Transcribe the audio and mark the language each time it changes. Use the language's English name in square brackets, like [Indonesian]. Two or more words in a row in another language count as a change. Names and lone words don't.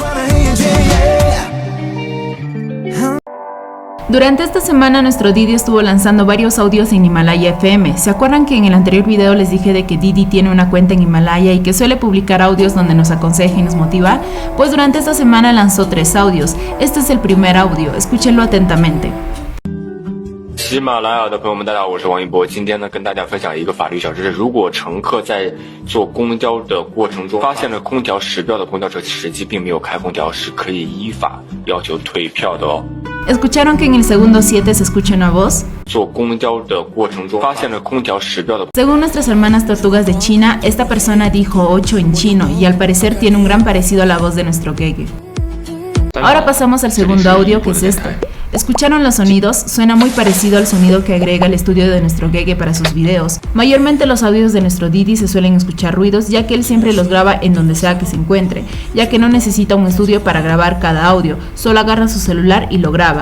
[Spanish] Durante esta semana nuestro Didi estuvo lanzando varios audios en Himalaya FM. ¿Se acuerdan que en el anterior video les dije de que Didi tiene una cuenta en Himalaya y que suele publicar audios donde nos aconseja y nos motiva? Pues durante esta semana lanzó 3 audios. Este es el primer audio, escúchenlo atentamente. [Chinese] 喜马拉雅的朋友们，大家好，我是王一博。今天呢，跟大家分享一个法律小知识：如果乘客在坐公交的过程中发现了空调时标的公交车实际并没有开空调，是可以依法要求退票的哦。 [Spanish] ¿Escucharon que en el segundo 7 se escucha una voz? [Chinese] 坐公交的过程中发现了空调时标的。 [Spanish] Según nuestras hermanas tortugas de China, esta persona dijo 8 en chino y al parecer tiene un gran parecido a la voz de nuestro Gege. Ahora pasamos al segundo audio, que es este. ¿Escucharon los sonidos? Suena muy parecido al sonido que agrega el estudio de nuestro Gege para sus videos. Mayormente los audios de nuestro Didi se suelen escuchar ruidos, ya que él siempre los graba en donde sea que se encuentre, ya que no necesita un estudio para grabar cada audio, solo agarra su celular y lo graba.